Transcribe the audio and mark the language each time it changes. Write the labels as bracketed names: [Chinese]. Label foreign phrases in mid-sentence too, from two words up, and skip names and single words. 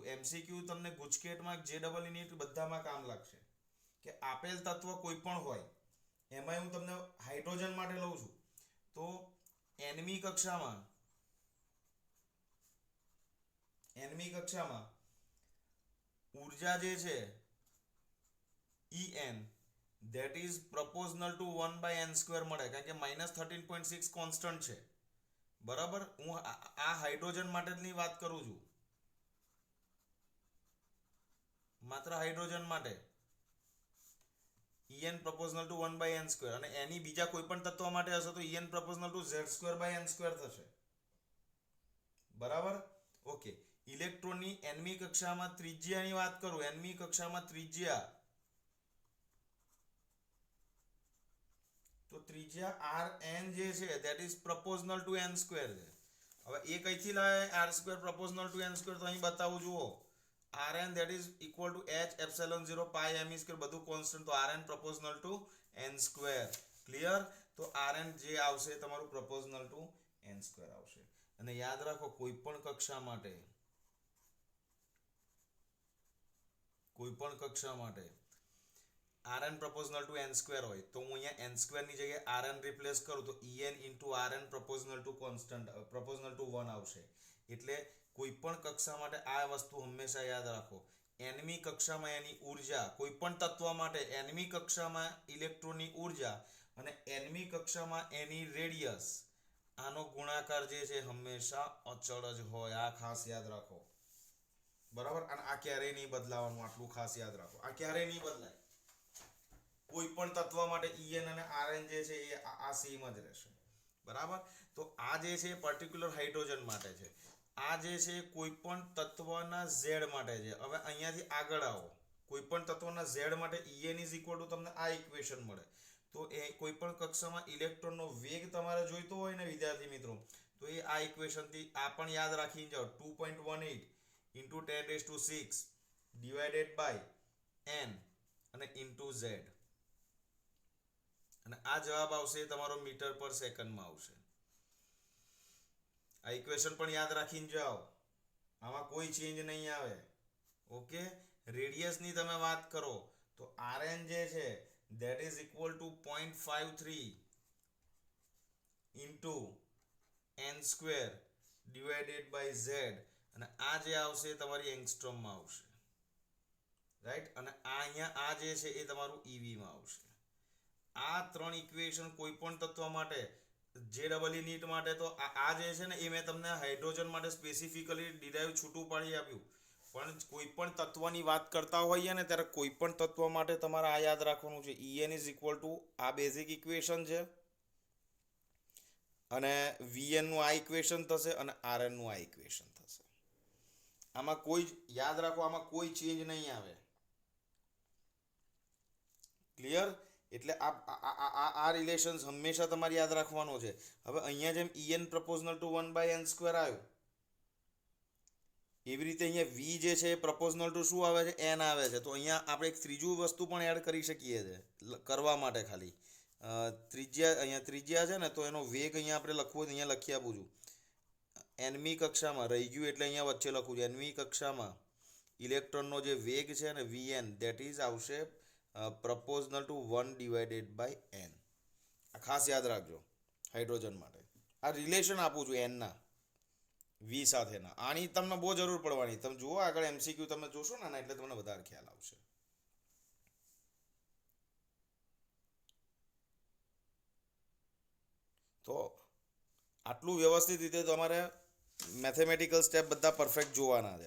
[Gujarati] એમસીક્યુ તમને ગુજકેટમાં જે ડબલ નીટ બધામાં કામ લાગશે કે આપેલ તત્વ કોઈ પણ હોય એમાં હું તમને હાઇડ્રોજન માટે લઉં છું તો એનમી કક્ષામાં ઉર્જા જે છે [English] En that is proportional to 1/n² [Gujarati] મળે, કારણ કે -13.6 કોન્સ્ટન્ટ છે. બરાબર, હું આ હાઇડ્રોજન માટેની વાત કરું છું, માત્ર હાઇડ્રોજન માટે [English] En proportional to 1/n², [Gujarati] અને એની બીજા કોઈ પણ તત્વ માટે હશે તો [English] En proportional to z²/n² [Gujarati] થશે. બરાબર, ઓકે. ઇલેક્ટ્રોનની nમી કક્ષામાં ત્રિજ્યાની વાત કરું, nમી કક્ષામાં ત્રિજ્યા, તો ત્રિજ્યા Rn જે છે [English] that is proportional to n² [Gujarati] છે. હવે એ કઈથી લાવે [English] r² proportional to n² [Gujarati] તો અહીં બતાવું જુઓ. [English] Rn that is equal to h epsilon 0 pi me², [Gujarati] બધું કોન્સ્ટન્ટ, તો [English] Rn proportional to n². [Gujarati] ક્લિયર? તો Rn જે આવશે તમારું [English] proportional to n² [Gujarati] આવશે. અને યાદ રાખો કોઈ પણ કક્ષા માટે [English] Rn proportional to n² [Gujarati] હોય તો હું અહીંયા n² ની જગ્યાએ Rn રિપ્લેસ કરું તો [English] En into Rn proportional to 1 [Gujarati] આવશે. એટલે કોઈ પણ કક્ષા માટે આ વસ્તુ હંમેશા યાદ રાખો. nમી કક્ષામાં એની ઉર્જા, કોઈ પણ તત્વ માટે nમી કક્ષામાં ઇલેક્ટ્રોનની ઉર્જા અને nમી કક્ષામાં એની રેડિયસ, આનો ગુણાકાર જે છે હંમેશા અચળ જ હોય. આ ખાસ યાદ રાખો. બરાબર, અને આ ક્યારેય નહીં બદલાવાનું, આટલું ખાસ યાદ રાખો. આ ક્યારેય નહીં બદલાય. કોઈ પણ તત્વ માટે En અને Rn જે છે એ આ સેમ જ રહેશે. બરાબર, તો આ જે છે પર્ટિક્યુલર હાઇડ્રોજન માટે છે. આ જે છે કોઈ પણ તત્વના z માટે છે. હવે અહીંયાથી આગળ આવો. કોઈ પણ તત્વના z માટે [English] En is equal to [Gujarati] તમને આ ઇક્વેશન મળે. તો એ કોઈ પણ કક્ષામાં ઇલેક્ટ્રોનનો વેગ તમારે જોઈતો હોય ને વિદ્યાર્થી મિત્રો, તો એ આ ઇક્વેશનથી આ પણ યાદ રાખીને જાઓ. [English] 2.18 into 10⁶ divided by n [Gujarati] અને [English] into z, [Gujarati] અને આ જવાબ આવશે તમારો [English] meter per secondમાં [Gujarati] આવશે. આ ઇક્વેશન પણ યાદ રાખીને જાઓ, આમાં કોઈ ચેન્જ નહીં આવે. ઓકે. રેડિયસની તમે વાત કરો તો Rn જે છે [English] that is equal to 0.53 into n² divided by z, [Gujarati] અને આ જે આવશે તમારી એંગસ્ટ્રોમમાં આવશે. રાઈટ, અને આ અહીંયા આ જે છે એ તમારું EV-માં આવશે. આ ત્રણ ઇક્વેશન કોઈ પણ તત્વ માટે, જે ડબલ નીટ માટે, તો આ જે છે ને એ મેં તમને હાઇડ્રોજન માટે [English] specifically derive [Gujarati] છૂટું પાડી આપ્યું. પણ કોઈ પણ તત્વની વાત કરતા હોઈએ ને ત્યારે કોઈ પણ તત્વ માટે તમારે આ યાદ રાખવાનું છે. [English] En is equal to [Gujarati] આ બેઝિક ઇક્વેશન છે, અને Vn નું આ ઇક્વેશન થશે, અને Rn નું આ ઇક્વેશન થશે. આમાં કોઈ યાદ રાખો, આમાં કોઈ ચેન્જ નહીં આવે. ક્લિયર? એટલે આ રિલેશન્સ હંમેશા તમારે યાદ રાખવાનો છે. હવે અહીંયા જેમ [English] En proportional to 1/n² [Gujarati] આવ્યું, એવી રીતે અહીંયા V જે છે એ [English] proportional to [Gujarati] શું આવે છે? n આવે છે. તો અહીંયા આપણે એક ત્રીજું વસ્તુ પણ એડ કરી શકીએ છીએ કરવા માટે. ખાલી અહીંયા ત્રિજ્યા છે ને, તો એનો વેગ અહીંયા આપણે લખવો, અહીંયા લખી આપું છું. nમી કક્ષામાં રહી ગયું એટલે અહીંયા વચ્ચે લખું છું. nમી કક્ષામાં ઇલેક્ટ્રોનનો જે વેગ છે ને Vn, [English] that is આવશે proportional to 1 divided by n. [Gujarati] આ ખાસ યાદ રાખજો હાઇડ્રોજન માટે. આ રિલેશન આપું છું n ના V સાથેના. આની તમને બહુ જરૂર પડવાની. તમે જુઓ આગળ MCQ તમે જોશો ને એટલે તમને વધારે ખ્યાલ આવશે. તો આટલું વ્યવસ્થિત રીતે તમારે [English] mathematical step [Gujarati] બધા પરફેક્ટ જોવાના છે.